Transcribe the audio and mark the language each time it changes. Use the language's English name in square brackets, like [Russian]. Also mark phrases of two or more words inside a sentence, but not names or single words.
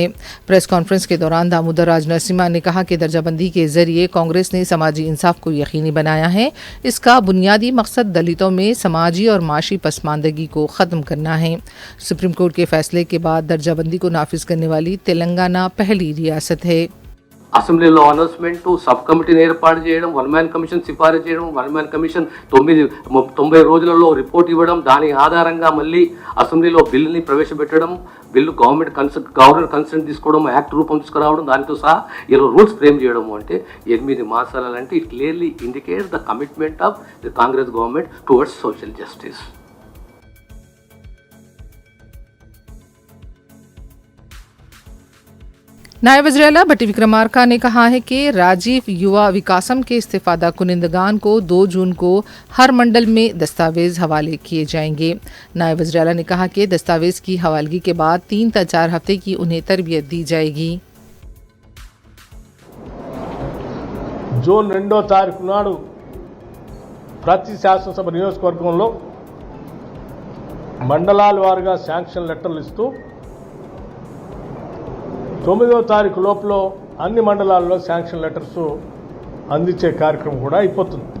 [English] press conference [Urdu] کے دوران دامودر راج نرسمہا نے کہا کہ درجہ بندی کے ذریعے کانگریس نے سماجی انصاف کو یقینی بنایا ہے. اس کا بنیادی مقصد دلتوں میں سماجی اور معاشی پسماندگی کو ختم کرنا ہے. [English] Supreme Court [Urdu] کے فیصلے کے بعد درجہ بندی کو نافذ کرنے والی تلنگانہ پہلی ریاست ہے. [Telugu] అసెంబ్లీలో అనౌన్స్మెంట్, [English] sub committee [Telugu] ఏర్పాటు చేయడం, [English] one man commission [Telugu] సిఫారసు చేయడం, [English] one man commission [Telugu] 90 రోజులలో రిపోర్ట్ ఇవ్వడం, దాని ఆధారంగా మళ్ళీ అసెంబ్లీలో బిల్లుని ప్రవేశపెట్టడం, బిల్లు [English] governor consent [Telugu] తీసుకోవడం, యాక్ట్ రూపం తీసుకురావడం, దానితో సహా ఇలా [English] rules frame [Telugu] చేయడం అంటే 8 మాసాలంటే [English] it clearly indicates the commitment of the Congress government towards social justice. [Urdu] نائب وزیر اعلیٰ بھٹی وکرمارکا نے کہا ہے کہ راجیو یووا وکاسم کے استفادہ کنندگان کو 2 جون کو ہر منڈل میں دستاویز حوالے کیے جائیں گے. نائب وزیر اعلیٰ نے کہا کہ دستاویز کی حوالگی کے بعد 3 سے 4 ہفتے کی انہیں تربیت دی جائے گی. [Telugu] జూన్ 2వ తారీఖు నాడు ప్రతి శాసనసభ నియోజకవర్గంలో మండలాల వారుగా [English] sanction letters [Telugu] ఇస్తూ 9వ తారీఖు లోపల అన్ని మండలాల్లో [English] sanction letters [Telugu] అందించే కార్యక్రమం కూడా అయిపోతుంది.